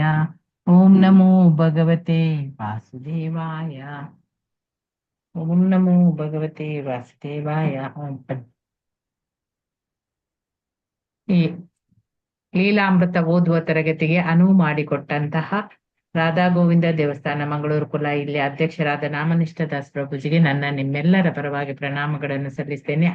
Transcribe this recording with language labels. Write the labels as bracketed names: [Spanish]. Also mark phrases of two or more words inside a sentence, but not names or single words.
[Sanskrit] ಓಂ ನಮೋ ಭಗವತೆ ವಾಸುದೇವಾಯ. ಓಂ ನಮೋ ಭಗವತೆ ವಾಸುದೇವಾಯ. [Kannada] ಈ ಲೀಲಾಮೃತ ಓದುವ ತರಗತಿಗೆ ಅನುವು ಮಾಡಿಕೊಟ್ಟಂತಹ ರಾಧಾ ಗೋವಿಂದ ದೇವಸ್ಥಾನ ಮಂಗಳೂರು ಕುಲ ಇಲ್ಲಿ ಅಧ್ಯಕ್ಷರಾದ ನಾಮನಿಷ್ಠ ದಾಸ್ ಪ್ರಭುಜಿಗೆ ನನ್ನ ನಿಮ್ಮೆಲ್ಲರ ಪರವಾಗಿ ಪ್ರಣಾಮಗಳನ್ನು ಸಲ್ಲಿಸ್ತೇನೆ.